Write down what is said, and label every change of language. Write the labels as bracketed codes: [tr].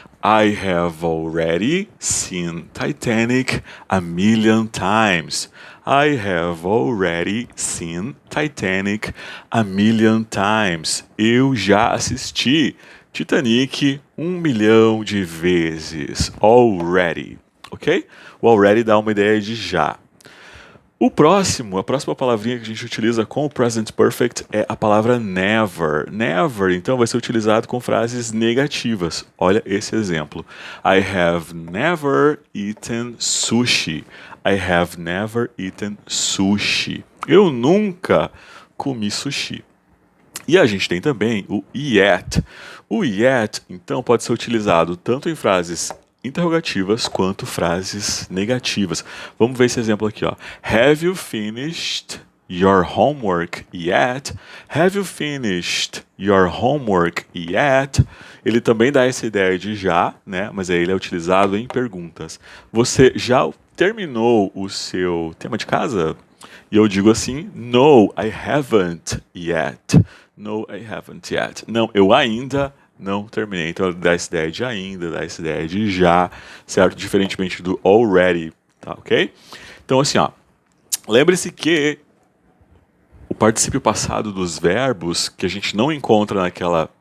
[en] I have already seen Titanic a million times. I have already seen Titanic a million times. [pt] Eu já assisti Titanic 1 milhão de vezes. Already, ok? O already dá uma ideia de já. A próxima palavrinha que a gente utiliza com o present perfect é a palavra never. Never, então, vai ser utilizado com frases negativas. Olha esse exemplo. [en] I have never eaten sushi. I have never eaten sushi. [pt] Eu nunca comi sushi. E a gente tem também o yet. O yet, então, pode ser utilizado tanto em frases interrogativas quanto frases negativas. Vamos ver esse exemplo aqui, ó. [en] Have you finished your homework yet? Have you finished your homework yet? [pt] Ele também dá essa ideia de já, né? Mas aí ele é utilizado em perguntas. Você já terminou o seu tema de casa? E eu digo assim, [en] no, I haven't yet. No, I haven't yet. [pt] Não, eu ainda não terminei. Então, dá essa ideia de ainda, dá essa ideia de já, certo? Diferentemente do already, tá ok? Então, assim, ó, lembre-se que o particípio passado dos verbos que a gente não encontra naquela...